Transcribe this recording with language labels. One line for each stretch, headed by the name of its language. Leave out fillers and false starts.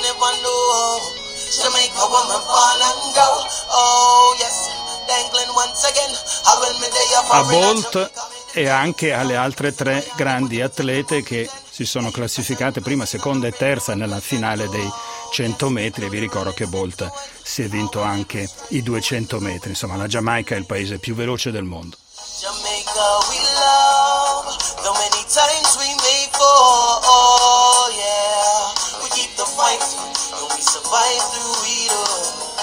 English: Jamaica woman fall and go. Oh yes, dangling once again. I will meet the other one.
Italian: A Bolt e anche alle altre 3 grandi atlete che si sono classificate prima, seconda e terza nella finale dei 100 metri, e vi ricordo che Bolt si è vinto anche i 200 metri. Insomma, la Giamaica è il paese più veloce del mondo.
English: Jamaica we love, though many times we may fall. Oh yeah, we keep the fight, though we survive through it all.